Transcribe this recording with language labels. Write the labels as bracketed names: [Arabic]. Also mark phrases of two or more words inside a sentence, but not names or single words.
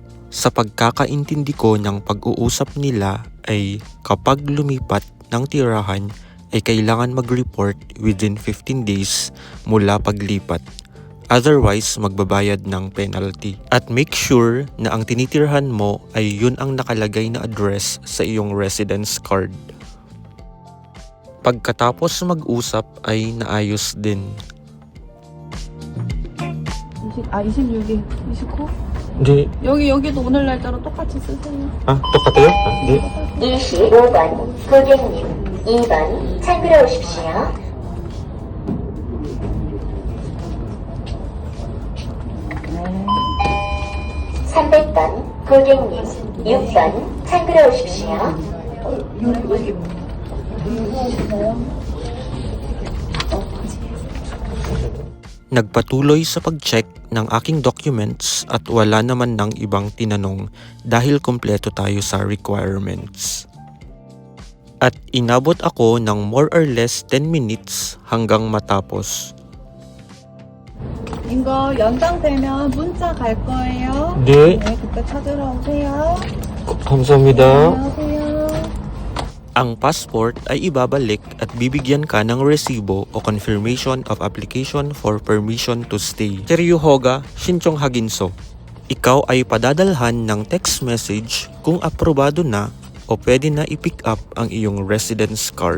[Filipino] Sa pagkakaintindi ko ng pag-uusap nila ay kapag lumipat ng tirahan ay kailangan mag-report [English] within 15 days [Filipino] mula paglipat. Otherwise, magbabayad ng penalty. At [English] make sure [Filipino] na ang tinitirhan mo ay yun ang nakalagay na address sa iyong [English] residence card. [Filipino] Pagkatapos mag-usap ay naayos din. [Korean] 26일, 29? [Filipino] Hindi. [Korean] 여기도 오늘 날짜로 똑같이 쓰세요. 똑같아요? Hindi. 25번 고객님 2번 창구로 오십시오. 300번 고객님 6번 창구로 오십시오. [Filipino] Nagpatuloy sa pag-check ng aking documents at wala naman ng ibang tinanong dahil kompleto tayo sa requirements. At inabot ako ng [English] more or less 10 minutes [Filipino] hanggang matapos. [Korean] 이거 연장되면 문자 갈 거예요. 네. 네, 그때 찾으러 오세요. 감사합니다. 안녕하세요. [Filipino] Ang passport ay ibabalik at bibigyan ka ng resibo o [English] confirmation of application for permission to stay. [Filipino] Seryohoga, Shinchong Haginso. Ikaw ay padadalhan ng [English] text message [Filipino] kung aprobado na o pwede na i-pick up ang iyong [English] residence card.